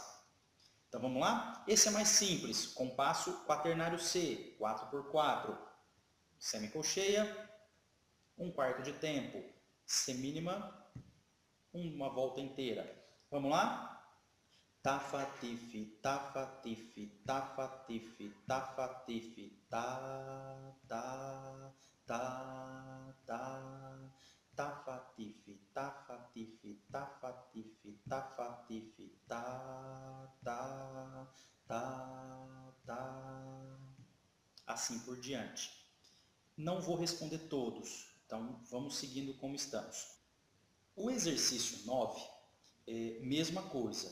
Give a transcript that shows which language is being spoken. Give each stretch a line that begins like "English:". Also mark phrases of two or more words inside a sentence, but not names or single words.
Portuguese: Então vamos lá? Esse é mais simples, compasso quaternário C, 4/4, semicolcheia, 1/4 de tempo, semínima, uma volta inteira. Vamos lá? Tá, fa, ti, fi, tá, fa, ti, fi, tá, fa, ti, fi, tá, fa, ti, fi, tá, tá, tá, tá, tá, fa, ti, fi, tá, fa, ti, fi, tá, fa, ti, fi, tá, fa, ti, fi, tá, tá, tá, tá, assim por diante. Não vou responder todos, então vamos seguindo como estamos. O exercício 9 é mesma coisa.